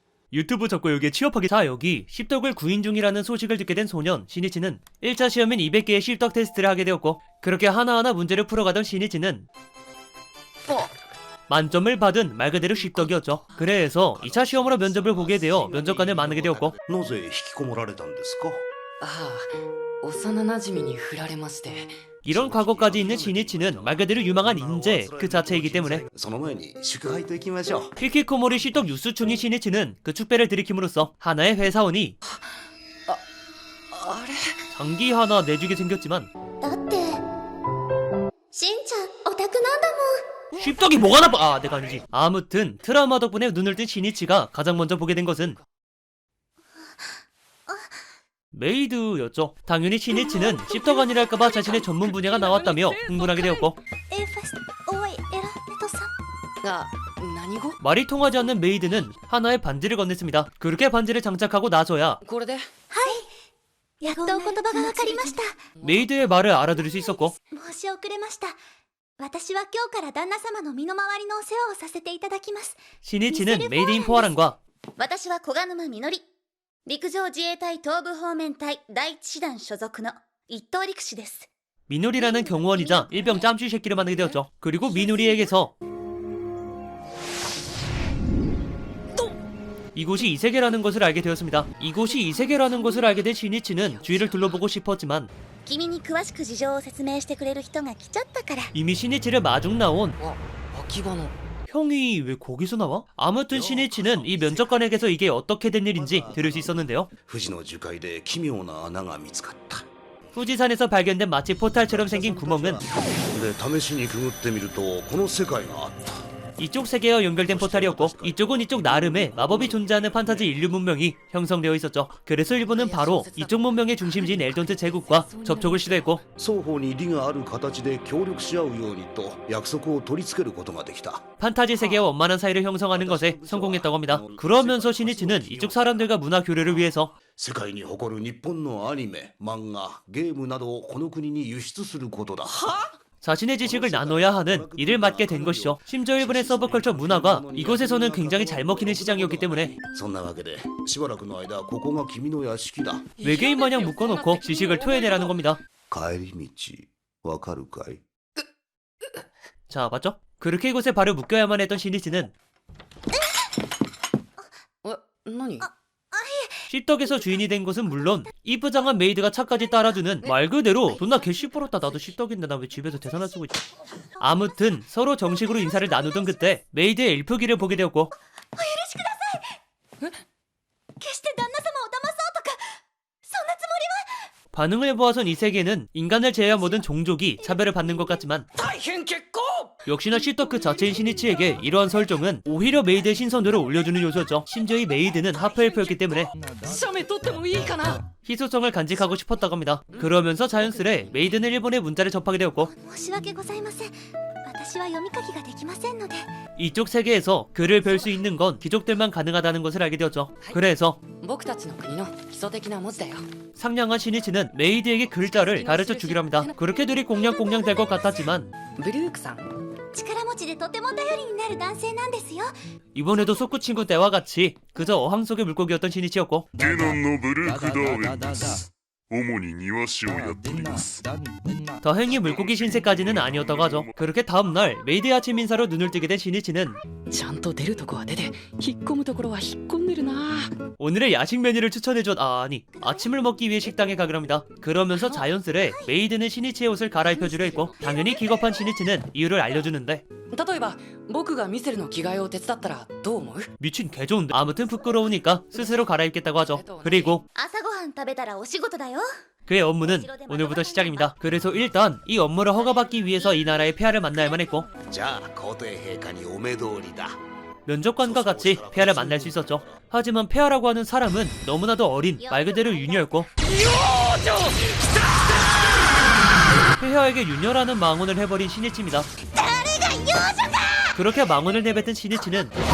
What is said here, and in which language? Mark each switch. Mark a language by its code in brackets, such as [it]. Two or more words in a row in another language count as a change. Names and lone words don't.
[ko] 유튜브 접고 여기에 취업하기. 자, 여기 씹덕을 구인 중이라는 소식을 듣게 된 소년 시니치는 1차 시험인 200개의 씹덕 테스트를 하게 되었고, 그렇게 하나하나 문제를 풀어가던 시니치는 만점을 받은 말 그대로 씹덕이었죠. 그래서 2차 시험으로 면접을 보게 되어 면접관을 만나게 되었고, [ja] なぜ引きこもられたんですか？ああ、幼馴染に振られまして。 [ko] 이런 과거까지 있는 시니치는 말 그대로 유망한 인재 그 자체이기 때문에 [ja] その前に祝杯と行きましょう。 [ko] 히키코모리 씹덕 유스충인 시니치는 그 축배를 들이킴으로써 하나의 회사원이 [ja] あれ [ko] 장기 하나 내주게 생겼지만 [ja] だってしんちゃんオタクなんだもん。 [ko] 씹덕이 뭐가 나빠! 아, 내가 아니지. 아무튼 트라우마 덕분에 눈을 뜬 시니치가 가장 먼저 보게 된 것은 메이드였죠. 당연히 시니치는 씹덕 아니랄까봐 자신의 전문 분야가 나왔다며 흥분하게 되었고, エフェスおいエラペトさん。 [ja] あ、何語 [ko] 말이 통하지 않는 메이드는 하나의 반지를 건넸습니다. 그렇게 반지를 장착하고 나서야 [ja] これでやっとお言葉がわかりました。 [ko] 메이드의 말을 알아들을 수 있었고, [ja] 申し遅れました。私は今日から旦那様の身の回りのお世話をさせていただきます。 [ko] 시니치는 메이드인 포화란과 [ja] 私は小鹿沼みのり。陸上自衛隊東部方面隊第一師団所属の一等陸士です。 [ko] 미누리라는 경호원이자 일병 짬쥐 새끼를 만나게 되었죠. 그리고 미누리에게서 이곳이 이세계라는 것을 알게 되었습니다. 이곳이 이세계라는 것을 알게 된 시니치는 주위를 둘러보고 싶었지만 [ja] 君に詳しく事情を説明してくれる人が来ちゃったから。 [ko] 이미 시니치를 마중 나온 [ja] 秋葉の [ko] 형이 왜 거기서 나와? 아무튼 시니치는 이 면접관에게서 이게 어떻게 된 일인지 들을 수 있었는데요. [ja] 富士の樹海で奇妙な穴が見つかった。 [ko] 후지산에서 발견된 마치 포탈처럼 생긴 구멍은 [ja] で試しにくぐってみるとこの世界があった。 [ko] 이쪽 세계와 연결된 포탈이었고, 이쪽은 이쪽 나름의 마법이 존재하는 판타지 인류 문명이 형성되어 있었죠. 그래서 일본은 바로 이쪽 문명의 중심지인 엘돈트 제국과 접촉을 시도했고, [ja] 双方に利がある形で協力し合うようにと約束を取り付けることができた。 [ko] 판타지 세계와 원만한 사이를 형성하는 것에 성공했다고 합니다. 그러면서 시니치는 이쪽 사람들과 문화 교류를 위해서 [ja] 世界に誇る日本のアニメ、漫画、ゲームなどをこの国に輸出することだ。 [ko] 자신의 지식을 나눠야 하는 일을 맡게 된 것이죠. 심지어 일본의 서브컬처 문화가 이곳에서는 굉장히 잘 먹히는 시장이었기 때문에 [ja] そんなわけでしばらくの間ここが君の屋敷だ。 [ko] 외계인 마냥 묶어놓고 지식을 토해내라는 겁니다. [ja] 帰り道わかるかい？ [ko] 자, 맞죠? 그렇게 이곳에 발을 묶여야만 했던 시니치는 [ja] え、何 [ko] 씹덕에서 주인이 된 것은 물론 이쁘장한 메이드가 차까지 따라주는 말 그대로 존나 개 씹부럽다. 나도 씹덕인데 나 왜 집에서 대사나 쓰고 있지? 아무튼 서로 정식으로 인사를 나누던 그때 메이드의 일프기를 보게 되었고, [ja] 決して旦那様を騙そうとかそんなつもりは。 [ko] 반응을 보아선 이 세계는 인간을 제외한 모든 종족이 차별을 받는 것 같지만 [ja] 大変結構 [ko] 역시나 씹덕 그 자체인 시니치에게 이러한 설정은 오히려 메이드의 신선도를 올려주는 요소였죠. 심지어 이 메이드는 하프엘프였기 때문에 [ja] 写メ撮ってもいいかな [ko] 희소성을 간직하고 싶었다고 합니다. 그러면서 자연스레 메이드는 일본의 문자를 접하게 되었고, [ja] 申し訳ございません。私は読み書きができませんので。 [ko] 이쪽 세계에서 글을 별 수 있는 건 귀족들만 가능하다는 것을 알게 되었죠. 그래서 [ja] 僕たちの国の基礎的な文字だよ [ko] 상냥한 시니치는 메이드에게 글자를 가르쳐 주기로 합니다. 그렇게 둘이 꽁냥꽁냥 될 것 같았지만 [ja] ブルークさん力持ちでとても頼りになる男性なんですよ。 [ko] 이번에도 소쿠 친구 때와 같이 그저 어항 속의 물고기였던 시니치였고, [ja] ゲノンのブルークダーウェンです。主に庭師をやっております。 [ko] 다행히 물고기 신세까지는 아니었다고 하죠. 그렇게 다음날 메이드의 아침 인사로 눈을 뜨게 된 시니치는 [ja] ちゃんと出るとこは出て引っ込むところは引っ込んでるな [ko] 오늘의 야식 메뉴를 추천해준 아니 아침을 먹기 위해 식당에 가기로 합니다. 그러면서 자연스레 메이드는 시니치의 옷을 갈아입혀주려 했고, 당연히 기겁한 시니치는 이유를 알려주는데 [ja] 例えば僕がミセルの着替えを手伝ったらどう思う [ko] 미친 개좋은데. 아무튼 부끄러우니까 스스로 갈아입겠다고 하죠. 그리고 [ja] 朝ごはん食べたらお仕事だよ。 [ko] 그의 업무는 오늘부터 시작입니다. 그래서 일단 이 업무를 허가받기 위해서 이 나라의 폐하를 만나야만 했고, [ja] じゃあ皇帝陛下にお目通りだ。 [ko] 면접관과 같이 폐하를 만날 수 있었죠. 하지만 폐하라고 하는 사람은 너무나도 어린 말 그대로 유녀였고, 폐하에게 유녀라는 망언을 해버린 시니치입니다. 그렇게 망언을 내뱉은 시니치는